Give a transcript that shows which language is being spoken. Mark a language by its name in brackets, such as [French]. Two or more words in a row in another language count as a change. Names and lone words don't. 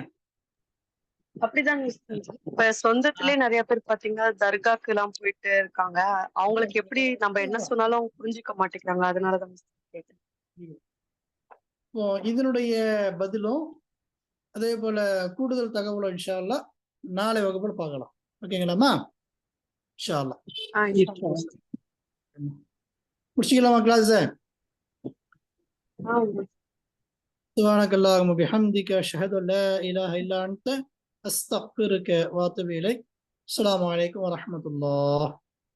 [Tamil] அப்படிதான் இப்ப சொந்தத்திலே நிறைய பேர் பாத்தீங்கன்னா தர்காக்கு எல்லாம் போயிட்டு இருக்காங்க, அவங்களுக்கு எப்படி நம்ம என்ன சொன்னாலும் அவங்க புரிஞ்சுக்க மாட்டேங்கிறாங்க, அதனாலதான் கேட்டேன். இப்போ இதனுடைய பதிலும் அதே போல கூடுதல் தகவலும் [Arabic] إن شاء الله [Tamil] நாளை வகுப்புல பார்க்கலாம். ஓகேங்களாம்மா? [Arabic] إن شاء الله [Tamil] முடிச்சுக்கலாமா கிளாஸ்? [Arabic] سبحانك اللهم وبحمدك أشهد أن لا إله إلا أنت أستغفرك وأتوب إليك. السلام عليكم ورحمة الله.